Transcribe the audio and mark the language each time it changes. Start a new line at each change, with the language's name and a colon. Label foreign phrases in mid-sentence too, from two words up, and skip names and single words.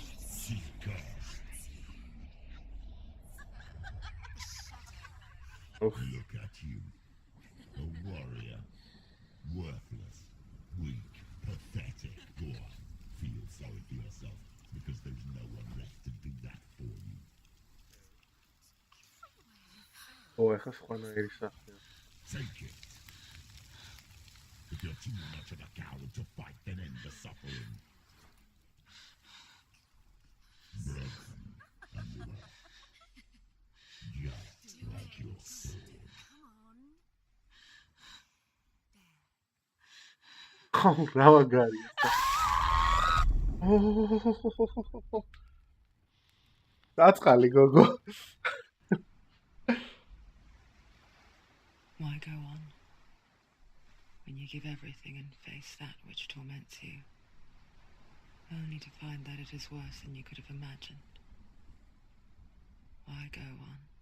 English: She's cursed. Look at you. A warrior. Worthless. Weak. Pathetic. Go on. Feel sorry for yourself because there's no one left to do that for you.
Georgian: ეხა სხვანაირი სახეა.
English: Take it. If you're too much of a coward to fight, then end the suffering. Broken and lost. Just like your sword.
Georgian: რა მაგარია. დაწყალი გოგო.
English: Why go on when you give everything and face that which torments you, only to find that it is worse than you could have imagined? Why go on?